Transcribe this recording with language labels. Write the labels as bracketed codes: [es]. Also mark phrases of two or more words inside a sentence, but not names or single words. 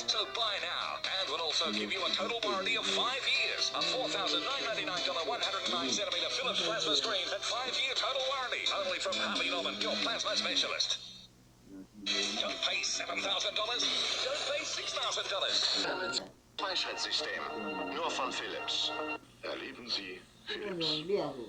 [en] So buy now, and we'll also give you a total warranty of 5 years. A $4,999 109cm Philips plasma screen at 5-year total warranty. Only from Harvey Norman, your plasma specialist. Don't pay $7,000. Don't pay $6,000. [de] Freischaltsystem. Nur von Philips. Erleben Sie [zh] 这个 [de] Philips. 能练乎？